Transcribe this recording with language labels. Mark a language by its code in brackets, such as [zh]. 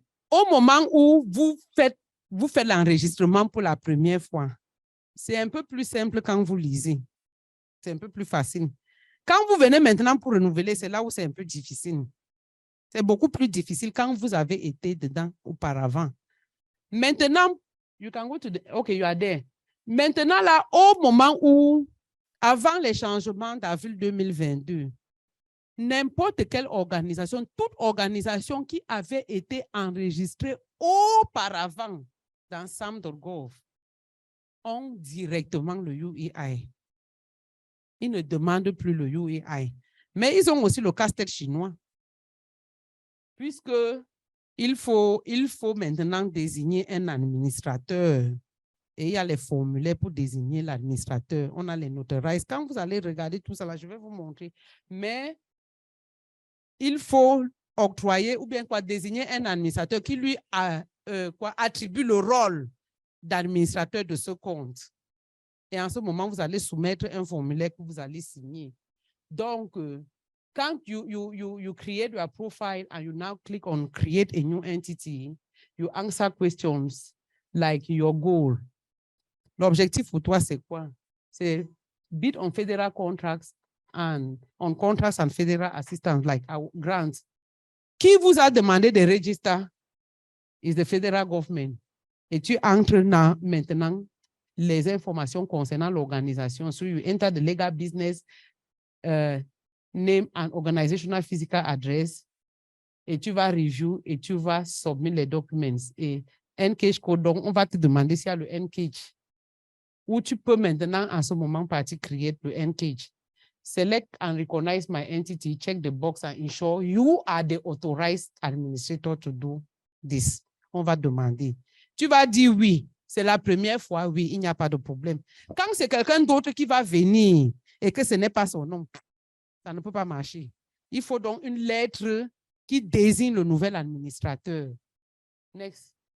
[fr] Au moment où vous faites l'enregistrement pour la première fois, c'est un peu plus simple quand vous lisez. C'est un peu plus facile. Quand vous venez maintenant pour renouveler, c'est là où c'est un peu difficile. C'est beaucoup plus difficile quand vous avez été dedans auparavant. Maintenant, [en] you can go to the, okay, you are there. [fr] Maintenant, là, au moment où, avant les changements d'avril 2022, n'importe quelle organisation, toute organisation qui avait été enregistrée auparavant dans SAM.gov ont directement le UEI. Ils ne demandent plus le UEI. Mais ils ont aussi le casse-tête chinois. Puisque il faut maintenant désigner un administrateur. Et il y a les formulaires pour désigner l'administrateur. On a les notarized. Quand vous allez regarder tout ça, là, je vais vous montrer. Mais il faut octroyer ou bien désigner un administrateur qui lui attribue le rôle d'administrateur de ce compte. Et en ce moment, vous allez soumettre un formulaire que vous allez signer. Donc, quand [en] you create your profile and you now click on create a new entity, you answer questions like your goal. [fr] L'objectif pour toi, c'est quoi? C'est [en] bid on federal contracts and on contracts and federal assistance like our grants. [fr] Qui vous a demandé de [en] register is the federal government. [fr] Et tu entres maintenant les informations concernant l'organisation. [en] So you enter the legal business name and organizational physical address. [fr] Et tu vas review et tu vas submit les documents. Et NCAGE code, donc on va te demander s'il y a le NCAGE. Où tu peux maintenant, en ce moment, partir create le NCAGE. [en] Select and recognize my entity, check the box and ensure you are the authorized administrator to do this. [fr] On va demander. Tu vas dire oui. C'est la première fois, oui, il n'y a pas de problème. Quand c'est quelqu'un d'autre qui va venir et que ce n'est pas son nom, ça ne peut pas marcher. Il faut donc une lettre qui désigne le nouvel administrateur. Next.